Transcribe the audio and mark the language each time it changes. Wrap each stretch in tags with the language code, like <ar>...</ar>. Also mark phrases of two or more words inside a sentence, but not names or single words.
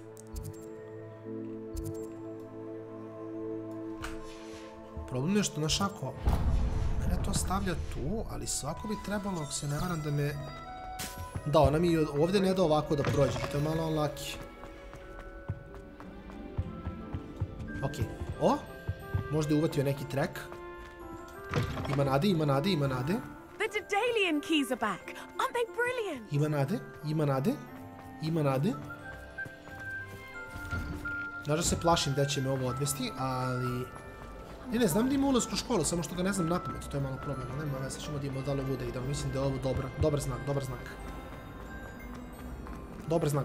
<bs>Problem je što, znaš, ako mene to stavlja tu, ali svako bi trebalo, ako se ne varam, da me... Da, ona mi ovdje ne da ovako da prođe, to je malo unlucky. Okej, o! Možda je uvatio neki track. Ima nade.</bs> <en>The Daedalian keys are back. Aren't they brilliant?</en> <bs>Ima nade. Znaš da se plašim da će me ovo odvesti, ali... Ne, znam da ima ulaz u školu, samo što ga ne znam napamet, to je malo problem, ali nema veze, ćemo da imamo da li ovu da idemo, mislim da je ovo dobar znak.</bs>